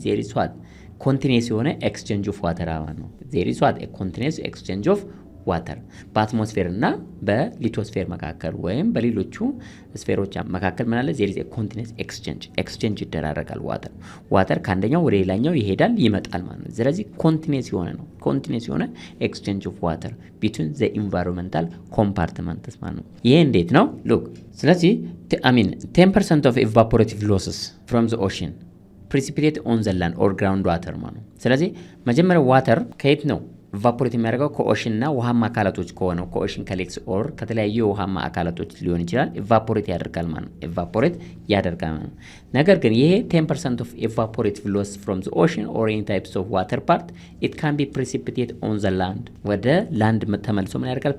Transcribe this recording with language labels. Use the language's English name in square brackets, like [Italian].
[English] there is continuous [Amharic] የሆነ ኤክስቼንጅ ኦፍ ዋተር ማለት ነው። [English] there is a continuous exchange of [Amharic] ዋተር በአትሞስፌር እና በሊቶስፌር መካከል ወይም በሌሎቹ ስፌሮች መካከል ምን አለ? [English] there is a continuous exchange [Amharic] ይደራረጋል። ዋተር ከአንደኛው ወደ ሌላኛው ይሄዳል ይመጣል ማለት ነው። ስለዚህ ኮንቲኒየስ የሆነ ነው። ኮንቲኒየስ የሆነ ኤክስቼንጅ ኦፍ ዋተር [English] between the environmental compartments [Amharic] ማለት ነው። ይሄ እንዴት ነው? [English] ሉክ ስለዚህ 10% of evaporative losses from the ocean precipitate on the land or ground water [Amharic] ማለት ነው። ስለዚህ መጀመሪያ ዋተር ከየት ነው ኢቫፖሬት የሚያደርገው? ከኦሽንና ውሃማ አካላቶች ከሆነው ከኦሽን ከሌክስ ኦር ከተለያዩ ውሃማ አካላቶች ሊሆን ይችላል። ኢቫፖሬት ያደርጋል ማለት ነው። ኢቫፖሬት ያደርጋል ማለት ነው። ነገር ግን ይሄ [English] 10% of evaporative loss from the ocean or any types of water part it can be precipitate on the land [Amharic] ወደ ላንድ ተመልሶ ምን ያደርጋል?